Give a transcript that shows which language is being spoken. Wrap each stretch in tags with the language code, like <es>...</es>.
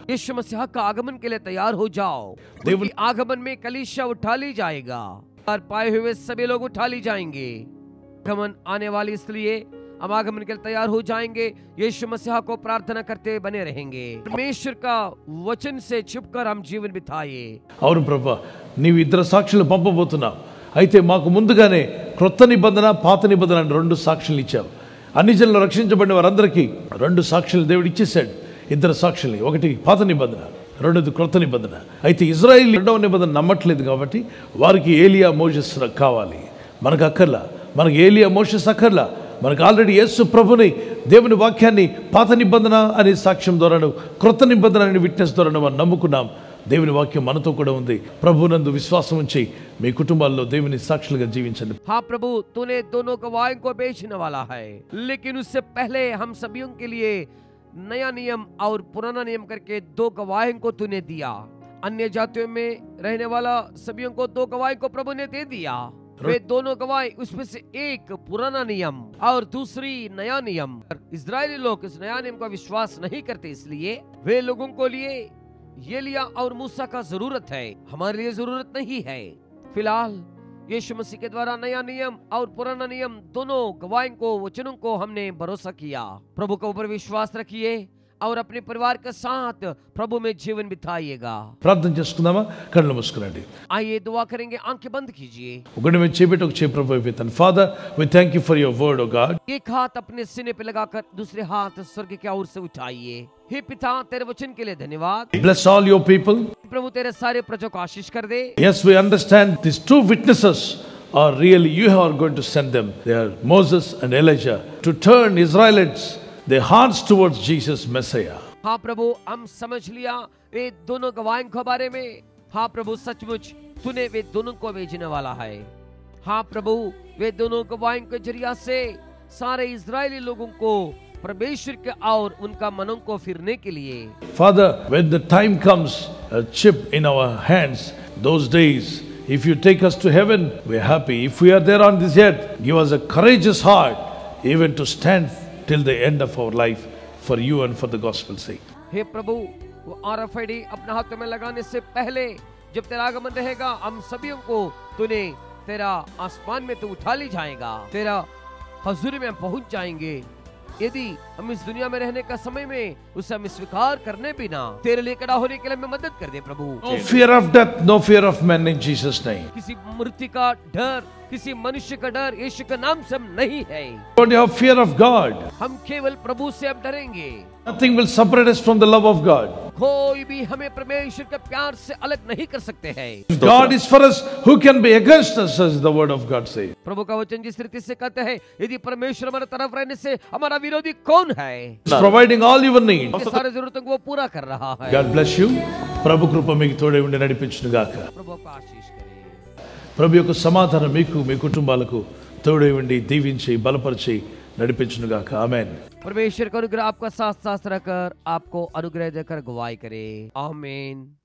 <hi>यीशु मसीह का आगमन के लिए तैयार हो जाओ। उनकी आगमन में कलीसिया उठा ली जाएगा और पाए हुए सभी लोग उठा ली जाएंगे। आगमन आने वाली, इसलिए हम आगमन के लिए तैयार हो जाएंगे। यीशु मसीह को प्रार्थना करते बने रहेंगे। परमेश्वर का वचन से छिपकर हम जीवन बिताइए।</hi> <te>అవును ప్రభా, నీవు ఇద్దరు సాక్షులు పంపబోతున్నావు. అయితే మాకు ముందుగానే క్రొత్త నిబంధన, పాత నిబంధన అని 2 సాక్షులు ఇచ్చావు. అన్ని జనులు రక్షించబడిన వారందరికీ 2 సాక్షులు దేవుడు ఇచ్చేశాడు. 2 సాక్షుల్ని, ఒకటి పాత నిబంధన, రెండోది క్రొత్త నిబంధన. అయితే ఇజ్రాయిల్ 2వ నిబంధన నమ్మట్లేదు కాబట్టి వారికి ఏలియా, మోషెస్ కావాలి. మనకు అక్కర్లా. మనకు ఏలియా, మోషెస్ అక్కర్లా. మనకు ఆల్రెడీ యేసు ప్రభుని, దేవుని వాక్యాన్ని పాత నిబంధన అనే సాక్ష్యం ద్వారాను, క్రొత్త నిబంధన అనే విట్నెస్ ద్వారాను మనం నమ్ముకున్నాం. దేవుని వాక్యం మనతో కూడా ఉంది. ప్రభునందు విశ్వాసం ఉంచి మీ కుటుంబాల్లో దేవుని సాక్షులుగా జీవించండి.</te> <hi>हाँ प्रभु, तूने दोनों गवाहों को बेचने वाला है, लेकिन उससे पहले हम सभी के लिए नया नियम और पुराना नियम करके 2 गवाहों को तूने दिया। अन्य जातियों में रहने वाला सभी को 2 गवाहों को प्रभु ने दे दिया। वे दोनों गवाह, उसमें से एक पुराना नियम और दूसरी नया नियम। इजरायली लोग इस नया नियम का विश्वास नहीं करते, इसलिए वे लोगों को लिए एलिया और मूसा का जरूरत है, हमारे लिए जरूरत नहीं है। फिलहाल यीशु मसीह के द्वारा नया नियम और पुराना नियम दोनों गवाहों को, वचनों को हमने भरोसा किया। प्रभु के ऊपर विश्वास रखिए और अपने परिवार के साथ प्रभु में जीवन बिताइएगा।</hi> <te>ప్రార్థన చేసుకుందామా? కళ్ళు మూసుకురండి.</te> <hi>आइए दुआ करेंगे, आंखें बंद कीजिए।</hi> <te>ఒకటి మీద చేపెట్టి ఒక చేయి ప్రభు వైపు.</te> <en>Father, we thank you for your word O God.</en> <hi>एक हाथ अपने सीने पे लगाकर दूसरे हाथ स्वर्ग की ओर से उठाइए। हे पिता, तेरे वचन के लिए धन्यवाद।</hi> <en>Bless all your people.</en> <hi>प्रभु तेरे सारे प्रजा को आशीष कर दे।</hi> <en>Yes, we understand these 2 witnesses are really, you are going to send them. They are Moses and Elijah, to turn Israelites their hearts towards Jesus Messiah.</en> <hi>हाँ प्रभु, हम समझ लिया वे दोनों गवाहों के बारे में। हाँ प्रभु, सचमुच तूने वे दोनों को भेजने वाला है। हाँ प्रभु, वे दोनों गवाहों के जरिया से सारे इजरायली लोगों को परमेश्वर के और उनका मनों को फिरने के लिए।</hi> <en>Father, when the time comes, a chip in our hands, those days, if you take us to heaven, we are happy. If we are there on this earth, give us a courageous heart, even to stand till the end of our life for you and for the gospel's sake.</en> <hi>हे प्रभु, वो RFID अपने हाथों में लगाने से पहले जब तेरा आगमन रहेगा, हम सभी को तूने तेरा आसमान में तो उठा ली जाएगा, तेरा हजूरी में पहुंच जाएंगे। यदि हम इस दुनिया में रहने का समय में उसे हम स्वीकार करने बिना तेरे लिए खड़ा होने के लिए हमें मदद कर दे प्रभु।</hi> <en>No fear of death, no fear of man, in Jesus' name.</en> <hi>किसी मृत्यु का डर, किसी मनुष्य का डर यीशु के नाम से हम नहीं है।</hi> <en>Only have fear of God.</en> <hi>हम केवल प्रभु से अब डरेंगे।</hi> <en>Nothing will separate us from the love of God.</en> <hi>कोई भी हमें परमेश्वर के प्यार से अलग नहीं कर सकते हैं।</hi> <en>If God is for us, who can be against us, as the word of God says.</en> <hi>प्रभु का वचन जिस रीति से कहते हैं, यदि परमेश्वर हमारे तरफ रहने से हमारा विरोधी कौन है?</hi> <en>He's providing all your needs.</en> <hi>आपके सारे जरूरतों को वो पूरा कर रहा है।</hi> <en>God bless you.</en> <te>ప్రభు కృప మీకు తోడై ఉండి నడిపించును గాక.</te> <hi>प्रभु को आशीष करे।</hi> <te>ప్రభు యొక్క సమాధానం మీకు, మీ కుటుంబాలకు తోడై ఉండి దీవించి బలపరిచి నడిపించును గాక. ఆమేన్.</te> <hi>परमेश्वर का अनुग्रह आपका साथ साथ रहकर आपको अनुग्रह देकर गवाही करे। आमीन।</hi>